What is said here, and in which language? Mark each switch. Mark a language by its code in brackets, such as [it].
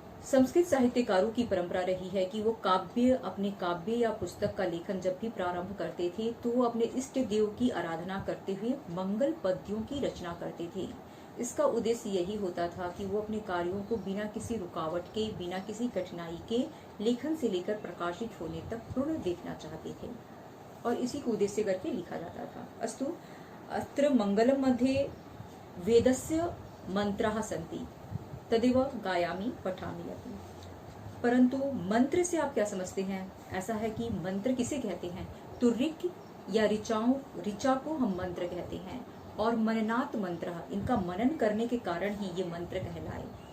[hi] संस्कृत साहित्यकारों की परंपरा रही है कि वो अपने काव्य या पुस्तक का लेखन जब भी प्रारंभ करते थे तो वो अपने इष्ट देव की आराधना करते हुए मंगल पद्यों की रचना करते थे। इसका उद्देश्य यही होता था कि वो अपने कार्यों को बिना किसी रुकावट के, बिना किसी कठिनाई के लेखन से लेकर प्रकाशित होने तक पूर्ण देखना चाहते थे, और इसी को उद्देश्य करके लिखा जाता था। [sa] अस्तु अत्र मंगलम मध्ये वेदस्य मंत्राः सन्ति, तदेव गायामि पठामि अपि। [hi] परंतु मंत्र से आप क्या समझते हैं? ऐसा है कि मंत्र किसे कहते हैं? तो ऋक या ऋचा को हम मंत्र कहते हैं, और [sa] मननात् मंत्र, [hi] इनका मनन करने के कारण ही ये मंत्र कहलाए।